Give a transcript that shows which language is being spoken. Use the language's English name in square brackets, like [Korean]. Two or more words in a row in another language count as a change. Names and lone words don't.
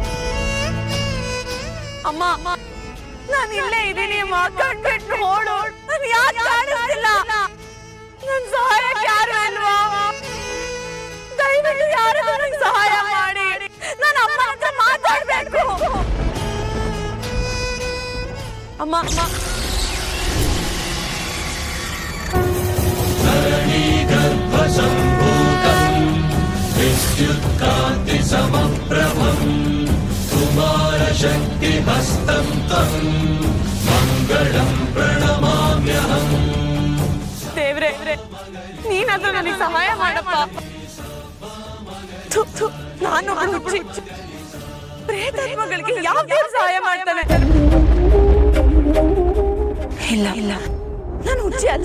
[Kannada] ಅಮ್ಮ ನಾನು ಇಲ್ಲೇ ಇದ್ದೀನಿ ಅಮ್ಮ. ಕಣ್ಬಿಟ್ಟು ನೋಡು, ನಾನು ಯಾಕೆ ಕಾಣಿಸ್ತಿಲ್ಲ? ನನ್ ಸಹಾಯಕ್ಕೆ ಯಾರು ಅಲ್ವಾ? ದಯವಿಟ್ಟು ಯಾರು ನನಗೆ ಸಹಾಯ ಮಾಡಿ. ನಾನು ಅಮ್ಮ ಹತ್ರ ಮಾತಾಡ್ಬೇಕು. ಅಮ್ಮ [Sanskrit] विद्युत्कान्ति समप्रभं कुमारशक्ति हस्तं त्वं मङ्गलं प्रणमाम्यहं. [Kannada] ದೇವ್ರೆ, ನೀನಾದ್ರೂ ನನಗೆ ಸಹಾಯ ಮಾಡಪ್ಪ. ನಾನು ಪ್ರೇತಾತ್ಮಗಳಿಗೆ ಯಾವ ದೇವ್ರು ಸಹಾಯ ಮಾಡ್ತಾನೆ? ಇಲ್ಲ ನಾನು ಹುಚ್ಚಿ ಅಲ್ಲ.